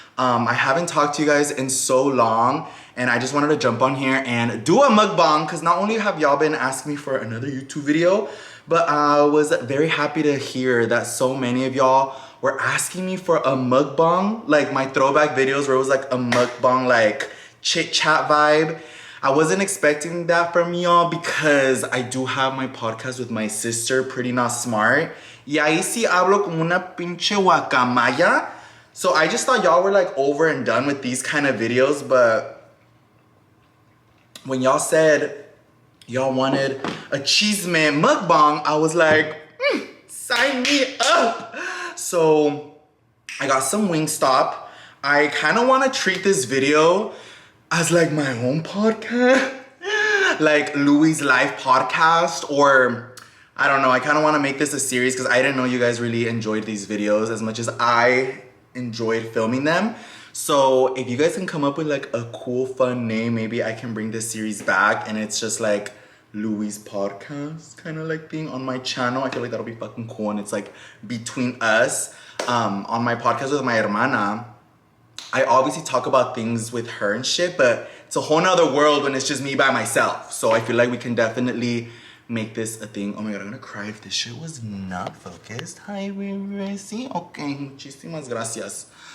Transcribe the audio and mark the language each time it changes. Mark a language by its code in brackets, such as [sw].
[en] I haven't talked to you guys in so long, and I just wanted to jump on here and do a mukbang, because not only have y'all been asking me for another YouTube video, but I was very happy to hear that so many of y'all were asking me for a mukbang, like my throwback videos where it was like a mukbang, like chit-chat vibe. I wasn't expecting that from y'all because I do have my podcast with my sister, Pretty Not Smart. [es] Y ahí sí hablo como una pinche guacamaya. [en] So I just thought y'all were like over and done with these kind of videos, but when y'all said y'all wanted a chisme mukbang, I was like, sign me up. So I got some WINGSTOP. I kind of want to treat this video as like my own podcast, like Louie's live podcast, or I don't know, I kind of want to make this a series because I didn't know you guys really enjoyed these videos as much as I enjoyed filming them. So if you guys can come up with like a cool, fun name, maybe I can bring this series back and it's just like Louie's podcast kind of like thing on my channel. I feel like that'll be fucking cool, and it's like between us. On my podcast with my hermana, I obviously talk about things with her and shit, but it's a whole nother world when it's just me by myself. So I feel like we can definitely make this a thing. Oh my God, I'm gonna cry if this shit was not focused. Hi, Resi. [es] Okay, muchísimas gracias.